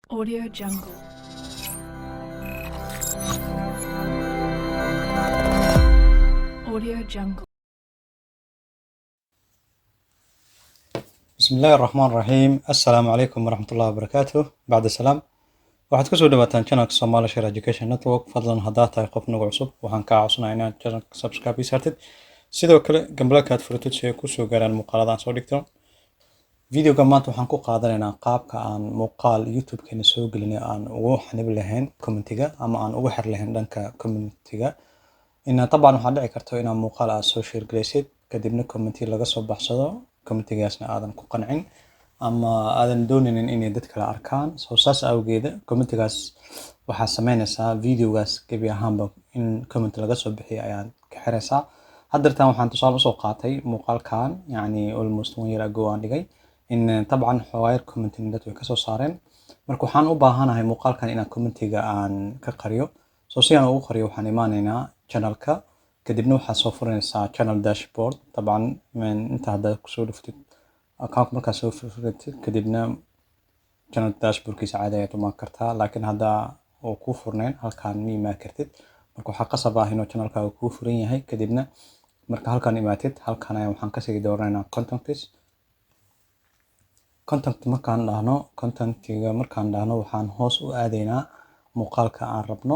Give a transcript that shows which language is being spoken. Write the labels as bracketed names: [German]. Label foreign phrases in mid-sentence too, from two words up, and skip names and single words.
[English] Audio Jungle. Audio Jungle. [Arabic] بسم الله الرحمن الرحيم. السلام عليكم ورحمة الله وبركاته. بعد السلام [Somali] waxaad kusoo dhawaataan channelka Somali Share Education Network. fadlan haddaad tahay qof nagu cusub waxaan kaa codsanayaa inaad channelka subscribe ii saartid, sidoo kale gambalaka aad furatid si ay kusoo gaaraan muuqaalada aan soo dhigto. Videoga maanta waxaan ku qaadanaynaa qaabka aan muuqaal YouTube-keena soo gelinay aan ugu xanibi lahayn commentiga ama aan ugu xir lahayn dhanka commentiga. طبعا waxaa dhici karto inaad muuqaal aad soo share gareysid kadibna commenti laga soo baxsado, commentigaasna aadan ku qancin ama aadan doonaynin inay dad kale arkaan. soo saas awgeeda commentigaas waxaa sameynaysaa videogaas gebi ahaanba in comment laga soo bixiyo ayaad ka xiraysaa. haddeertan waxaan tusaale usoo qaatay muuqaalkan yani [English] almost 1 year ago [Somali] aan dhigay in طبعا xogayar commenting dad way kasoo saareen. marka waxaan u baahanahay muuqaalkan inaan commentiga aan ka qariyo. soo si aan ugu qariyo waxaan imaanaynaa channelka kadibna waxaad soo furanaysaa [English] channel dashboard. [Arabic] طبعا من [Somali] inta haddaad kusoo dhuftid account markaad soo furatid kadibna [English] channel dashboardkiisa [Somali] caadi ayaad imaan kartaa, laakiin hadda uu kuu furnayn halkaan ma imaan kartid. marka waxaa qasab ah inuu channelkaaga kuu furan yahay. kadibna marka halkaan imaatid halkaan ayaa waxaan kasii dooranaynaa content markaan dhahno waxaan hoos u aadaynaa muuqaalka aan rabno.